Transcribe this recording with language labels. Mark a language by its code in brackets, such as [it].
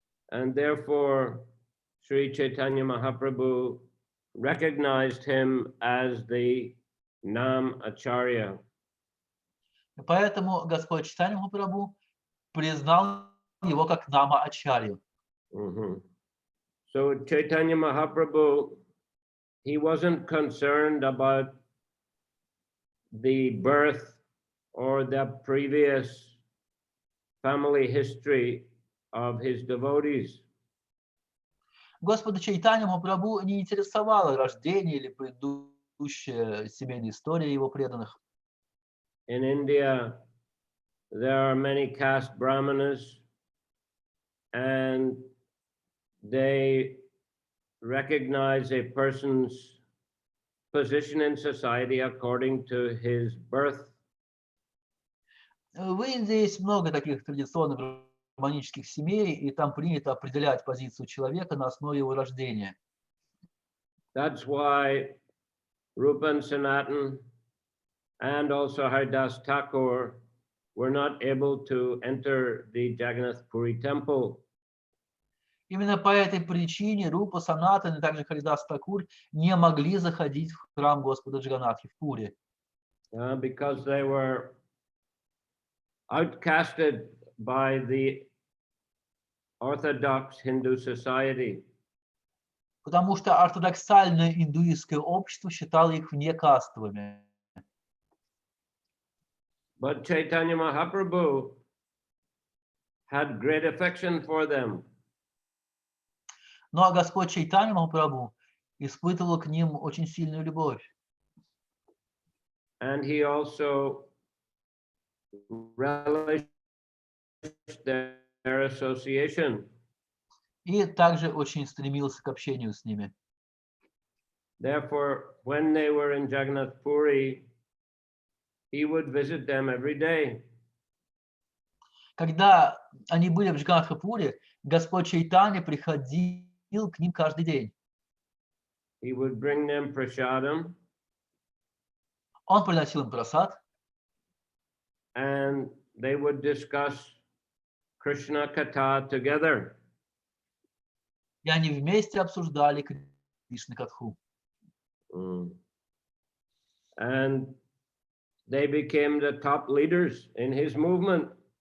[en] And therefore, Sri Chaitanya Mahaprabhu recognized him as the Nam Acharya. [ru] Поэтому Господь Чайтанья Махапрабху признал его как Нама Ачарью. [en] So Chaitanya Mahaprabhu, he wasn't concerned about the birth or the previous family history of his devotees. [ru] Господа Чайтанья Махапрабху не интересовало рождение или предыдущая семейная история его преданных. [en] In India, there are many caste brahmanas and they recognize a person's position in society according to his birth. [ru] В Индии есть много таких традиционных гармонических семей, и там принято определять позицию человека на основе его рождения. [en] That's why Rupa and Sanatan and also Haridas Thakur were not able to enter the Jagannath Puri temple. [ru] Именно по этой причине Рупа, Санатан и также Харидас Такур не могли заходить в храм Господа Джаганнатхи в Пури. [en] Because they were outcasted by the Orthodox Hindu society. [ru] Потому что ортодоксальное индуистское общество считало их внекастовыми. [en] But Chaitanya Mahaprabhu had great affection for them. [ru] Но Господь Чайтанья Махапрабху испытывал к ним очень сильную любовь. [en] And he also relished their association. [ru] И также очень стремился к общению с ними. [en] Therefore, when they were in Jagannath Puri, he would visit them every day. [ru] Когда они были в Джаганнатхапуре, Господь Чайтанья приходил к ним каждый день. [en] He would bring them prasadam, [ru] Он приносил им прасад, [en] and they would discuss Krishna Katha together. [ru] и они вместе обсуждали Кришна Катху. [en] And they became the top leaders in his movement.